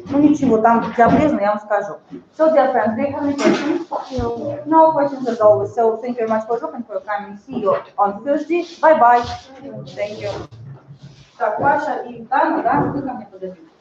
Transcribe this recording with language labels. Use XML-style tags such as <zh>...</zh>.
<ru>Ну ничего, там где обрезано, я вам скажу.</ru> <en>So, dear friends, do you have any questions? No. No questions as always. So, thank you very much for dropping for your time and see you on Thursday. Bye-bye. Thank you.</en> <ru>Так, Паша и Дана, да, вы ко мне подойдите.</ru>